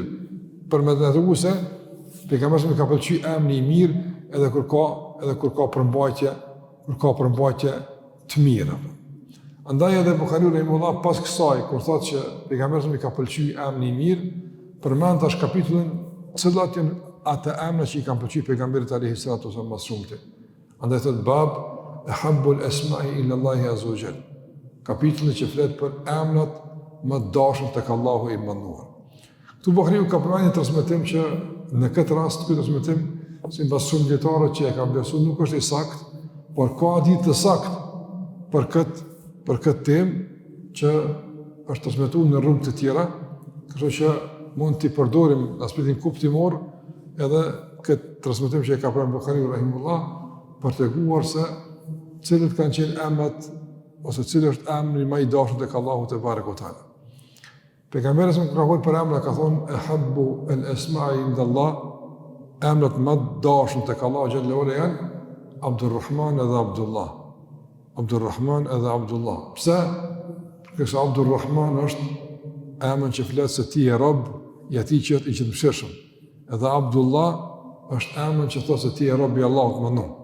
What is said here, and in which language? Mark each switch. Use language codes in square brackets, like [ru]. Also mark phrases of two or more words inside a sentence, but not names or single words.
[sq] Për me treguar se pejgamberi ka pëlqyer emri i mirë edhe kur ka përmbajtje të mirë. Andaj edhe Buhariu rahimahullah pas kësaj kur thotë që pejgamberi ka pëlqyer emri i mirë, përmend tash kapitullin cilat janë ata emra që i kanë pëlqyer pejgamberit [ar] عليه الصلاة والسلام [sq] më shumë. Andaj thotë [ar] باب أحب الأسماء إلى الله عز وجل. [sq] Kapitulli që flet për emrat më të dashur tek Allahu i mënduar. Këtu Buhariu ka përmendur një transmetim që në këtë rast ky transmetim sipas shumë dietarëve që e kanë vlerësuar nuk është i saktë, por ka ditë të saktë për këtë temë që është transmetuar në rrugë të tjera, kështu që mund t'i përdorim në aspektin kuptimor edhe këtë transmetim që e ka përmendur Buhariu rahimullah për treguar se cilët kanë qenë emrat ose cili është emri më i dashur tek Allahu [ar] تبارك وتعالى. [sq] Pejgamberi sa ka folur për emra ka thonë [ar] أحب الأسماء عند الله, [sq] emrat më të dashur tek Allahu [ar] جل وعلا [sq] janë Abdurrahman edhe Abdullah. Abdurrahman edhe Abdullah. Pse? Përse Abdurrahman është emri që flet se ti je rob i atij që është i qëndrueshëm. Edhe Abdullah është emri që thotë se ti je rob i Allahut më ndonjë.